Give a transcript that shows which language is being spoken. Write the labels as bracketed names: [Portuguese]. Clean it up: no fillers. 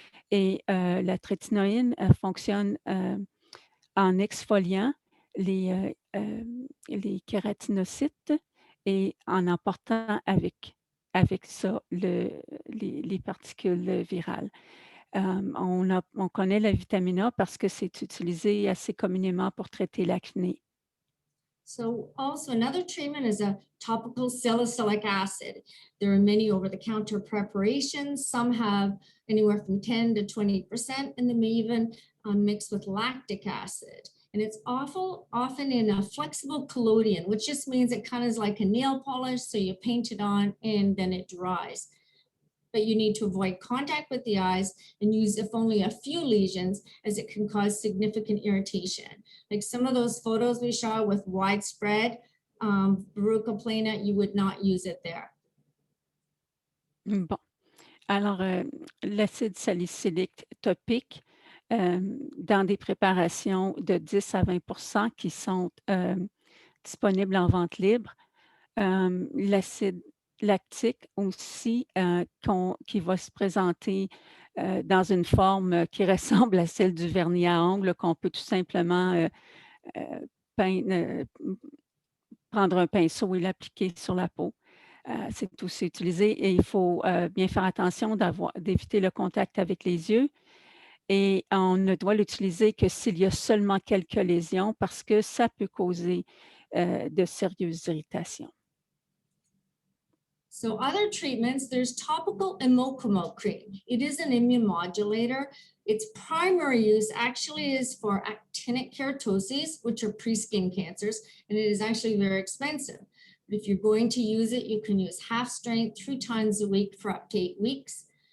[French] Et la trétinoïne fonctionne en exfoliant les kératinocytes et en emportant avec ça les particules virales. On connaît la vitamine A parce que c'est utilisé assez communément pour traiter l'acné. [English] So also another treatment is a topical salicylic acid. There are many over-the-counter preparations. Some have anywhere from 10 to 20%, and they may even mix with lactic acid. And it's often in a flexible collodion, which just means it kind of is like a nail polish. So you paint it on and then it dries. But you need to avoid contact with the eyes and use if only a few lesions, as it can cause significant irritation. Like some of those photos we saw with widespread verruca plana, you would not use it there. [French] Bon, alors l'acide salicylique topique, dans des préparations de 10 à 20 qui sont disponibles en vente libre. L'acide lactique aussi, qui va se présenter dans une forme qui ressemble à celle du vernis à ongles, qu'on peut tout simplement prendre un pinceau et l'appliquer sur la peau. C'est aussi utilisé et il faut bien faire attention d'éviter le contact avec les yeux. Et on ne doit l'utiliser que s'il y a seulement quelques lésions parce que ça peut causer de sérieuses irritations. [English] So other treatments, there's topical Imocomo cream. It is an immunomodulator. Its primary use actually is for actinic keratoses, which are pre-skin cancers, and it is actually very expensive. But if you're going to use it, you can use half strength 3 times a week for up to 8 weeks.